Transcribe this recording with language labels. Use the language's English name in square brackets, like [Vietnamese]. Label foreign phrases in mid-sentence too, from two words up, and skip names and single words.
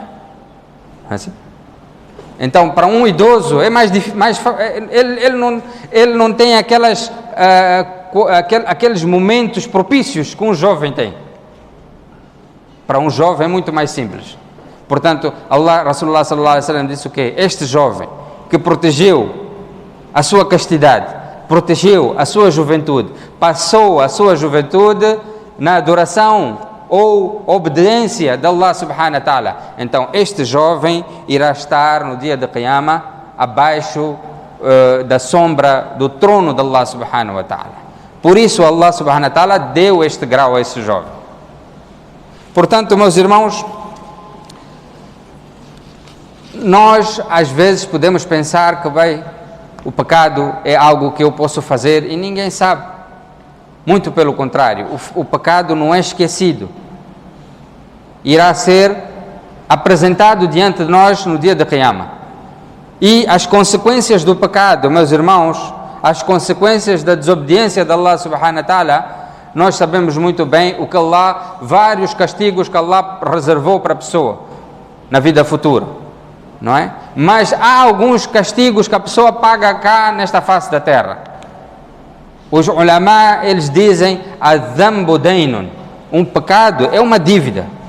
[Portuguese] Assim? Então, para um idoso é mais difícil, ele não tem aqueles momentos propícios que um jovem tem. Para um jovem é muito mais simples. Portanto, [Arabic] رسول الله صلى الله عليه وسلم [Portuguese] disse o quê? Este jovem que protegeu a sua castidade, protegeu a sua juventude, passou a sua juventude na adoração ou obediência de [Arabic] الله سبحانه وتعالى, [Portuguese] então este jovem irá estar no dia de Qiyamah abaixo da sombra do trono de [Arabic] الله سبحانه وتعالى. [Portuguese] Por isso [Arabic] الله سبحانه وتعالى [Portuguese] deu este grau a esse jovem. Portanto, meus irmãos, nós às vezes podemos pensar que o pecado é algo que eu posso fazer e ninguém sabe. Muito pelo contrário, o pecado não é esquecido. Irá ser apresentado diante de nós no dia de Qiyamah. E as consequências do pecado, meus irmãos, as consequências da desobediência de [Arabic] الله سبحانه وتعالى, [Portuguese] nós sabemos muito bem vários castigos que Allah reservou para a pessoa na vida futura, não é? Mas há alguns castigos que a pessoa paga cá nesta face da terra. Os ulama, eles dizem: [Arabic] الذنب دين, [Portuguese] um pecado é uma dívida.